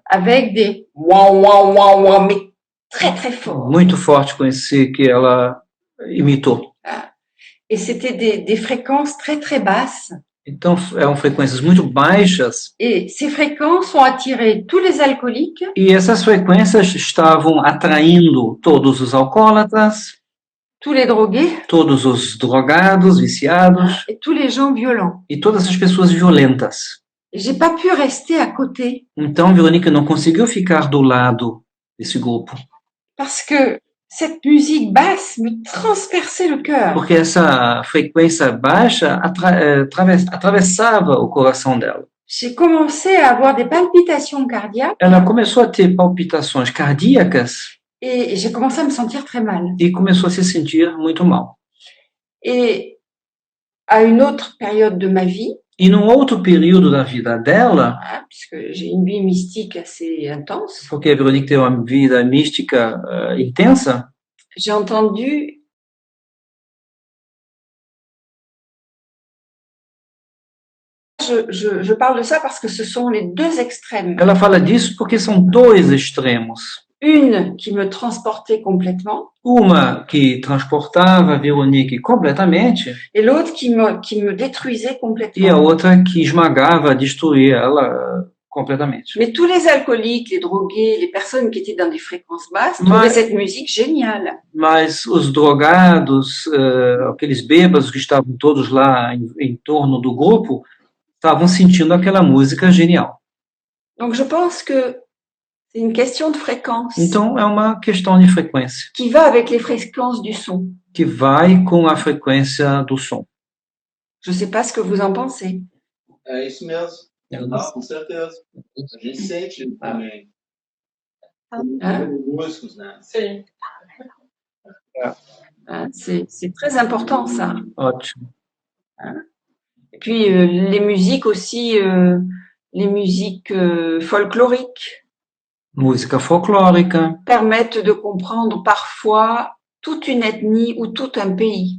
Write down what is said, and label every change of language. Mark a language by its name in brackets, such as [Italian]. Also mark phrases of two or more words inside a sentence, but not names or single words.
[French] Avec des ouah, ouah, ouah, ouah, mais très, très fort. [Portuguese] muito forte com esse que ela imitou. [French] Et c'était des fréquences très, très basses. [Portuguese] Então, eram frequências muito baixas, [French] Et ces fréquences ont attiré tous les alcooliques [Portuguese] e essas frequências estavam atraindo todos os alcoólatras, [French] tous les drogués [Portuguese] todos os drogados, viciados, [French] et tous les gens violents. [Portuguese] e todas as pessoas violentas. [French] Et j'ai pas pu rester à côté [Portuguese] Então, Verônica não conseguiu ficar do lado desse grupo, [French] parce que cette musique basse me transperçait le cœur. [Portuguese] porque essa frequência baixa atravessava o coração dela. [French] J'ai commencé à avoir des palpitations cardiaques [Portuguese] Ela começou a ter palpitações cardíacas [French] et j'ai commencé à me sentir très mal. [Portuguese] e começou a se sentir muito mal. [French] Et à une autre période de ma vie, [Portuguese] E num outro período da vida dela, [French] hein, puisque j'ai une vie mystique assez intense, [Portuguese] porque a Verônica tem uma vida mística intensa, [French] j'ai entendu je parle de ça parce que ce sont les deux extrêmes. [Portuguese] ela fala disso porque são dois extremos. [French] Une qui me transportait complètement [Portuguese] Uma que transportava a Verônica completamente [French] et l'autre qui me détruisait [Portuguese] e a [French] complètement. [Portuguese] outra que esmagava, destruía ela completamente. [French] Mais tous les alcooliques, les drogués, les personnes qui étaient dans des fréquences basses Ouais. trouvaient cette musique géniale. [Portuguese] Mas os drogados, aqueles bêbados que estavam todos lá em torno do grupo, estavam sentindo aquela música genial. [French] Donc je pense que c'est une question de fréquence [Portuguese] Então, é uma questão de frequência, [French] qui va avec les fréquences du son. [Portuguese] que vai com a frequência do som. [French] Je ne sais pas ce que vous en pensez. [Portuguese] É isso mesmo. Não, com certeza. A gente sente também. Como músicos, né? Sim. [French] Hein, c'est très important ça. [Portuguese] Ótimo. [French] Et puis les musiques aussi, les musiques folkloriques [Portuguese] Música folclórica, [French] permettent de comprendre parfois toute une ethnie ou tout un pays.